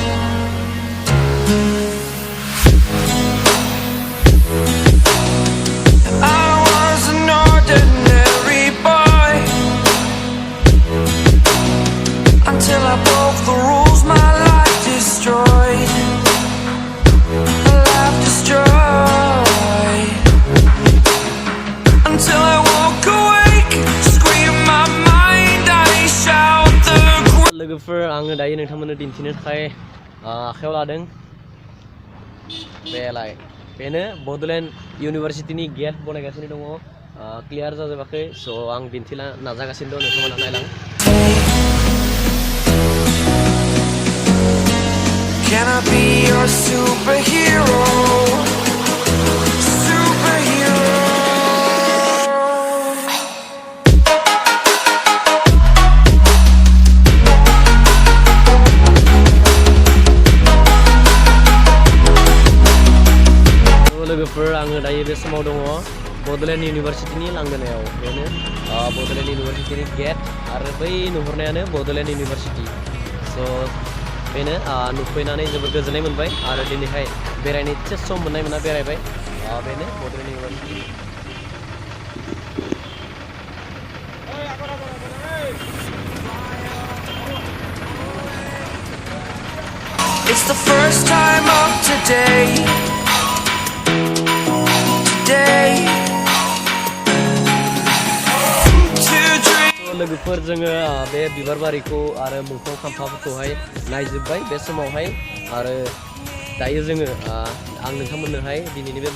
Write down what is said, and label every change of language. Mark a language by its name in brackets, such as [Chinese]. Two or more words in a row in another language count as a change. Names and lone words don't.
[English] I was an ordinary boy until I broke the rules. My life destroyed, life destroyed. Until I woke awake, scream my mind, I shout the [Bodo] लोगोफोर आङो दायो नोंथांमोननो दिन्थिनो थाखाय आखायाव लादों बेलाय बेनो बड'लेण्ड इउनिभारसिटिनि गेट बनायगासिनो दङ क्लियार जाजोबाखै स' आं दिन्थिनो नाजागासिनो दं नोंथांमोना नायलां [English] Can I be your superhero? Superhero. [Bodo] लोगोफोर आङो दायो बे समाव दङ बड'लेण्ड इउनिभारसिटिनि लांगोनायाव बेनो बड'लेण्ड इउनिभारसिटिनि गेट आरो बै नुहुरनायानो बड'लेण्ड इउनिभारसिटि स' बेनो नुफैनानै जोबोद गोजोननाय मोनबाय आरो दिनैहाय बेरायनो एसे सम मोननाय मोना बेरायबाय बेनो बड'लेण्ड इउनिभारसिटि [English] It's the first time of today. [Bodo] लोगोफोर जोङो बे बिबार बारिखौ आरो दंफां खाम्फाफोरखौहाय नायजोब्बाय बे समावहाय आरो दायो जोङो आं नोंथांमोननोहाय दिनैनि बे